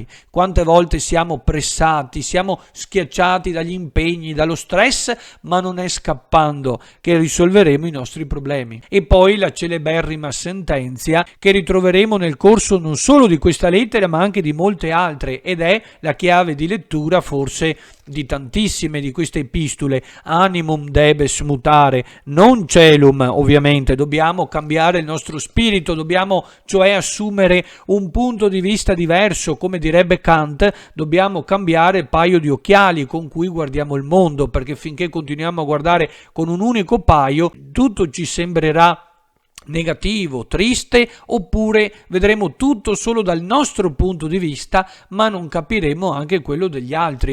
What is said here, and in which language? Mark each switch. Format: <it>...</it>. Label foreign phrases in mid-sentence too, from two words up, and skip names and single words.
<it>Quante volte siamo pressati, siamo schiacciati dagli impegni, dallo stress, ma non è scappando che risolveremo i nostri problemi. E poi la celeberrima sentenzia che ritroveremo nel corso non solo di questa lettera ma anche di molte altre, ed è la chiave di lettura forse di tantissime di queste epistole:</it> <la>animum debes mutare, non celum.</la> <it>Ovviamente dobbiamo cambiare il nostro spirito, dobbiamo cioè assumere un punto di vista diverso. Come direbbe Kant, dobbiamo cambiare il paio di occhiali con cui guardiamo il mondo, perché finché continuiamo a guardare con un unico paio tutto ci sembrerà negativo, triste, oppure vedremo tutto solo dal nostro punto di vista, ma non capiremo anche quello degli altri.</it>